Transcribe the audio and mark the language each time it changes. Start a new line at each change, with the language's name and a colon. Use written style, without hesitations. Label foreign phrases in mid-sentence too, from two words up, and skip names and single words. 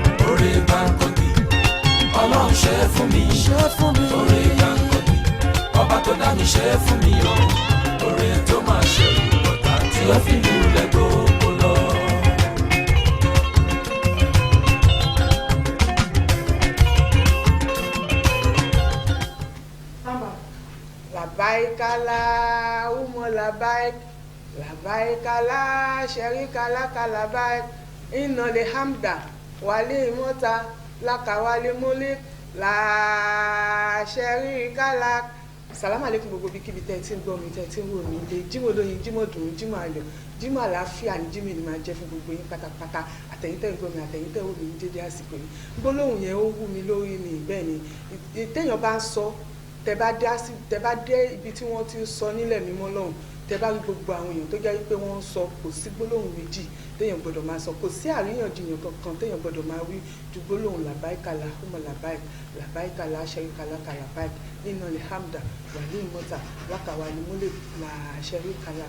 Yoruba: orí Gbáǹkọ́gbì ọlọ́run ṣe é fún mi orí Gbáǹkọ́gbì ọba tó dá mi ṣe é fún mi o oore tó máa ṣẹ̀rù bọ̀tá tí ó fi lulẹ̀ gbogbo lọ.
Arabic: لبيك اللهم لبيك لبيك لا شريك لك لبيك إن الحمد والنعمة لك والملك لا شريك لك. السلام عليكم
Yoruba: gbogbo bíkíbi tẹ́ tí ń gbọ́ mi tẹ́ tí ń wò mí lé jímọ̀ lóyin jímọ̀ dùn jímọ̀ ayọ̀ jímọ̀ àlàáfíà ní jímọ̀ ni máa jẹ́ fún gbogbo yín pátápátá àtẹ̀yìntẹ́ ń gbọ́ mi àtẹ̀yìntẹ́ wò mí ní dédé àsìkò yìí gbólóhùn yẹn ó wú mi lórí ni bẹ́ẹ̀ ni téèyàn bá ń sọ tẹ́ bá dé ibi tí wọ́n ti ń sọ nílẹ̀ mímọ́ lọ́hùn tẹ́ bá rí gbogbo àwọn èèyàn tó jẹ́ wípé wọ́n ń sọ kò sí gbólóhùn méjì téèyàn gbọ́dọ̀ máa sọ kò sí àríyànjiyàn kankan téèyàn gbọ́dọ̀ máa wí ju gbólóhùn
Arabic: لبيك اللهم لبيك لا شريك لك لبيك إن الحمد والنعمة لك والملك لا شريك لك.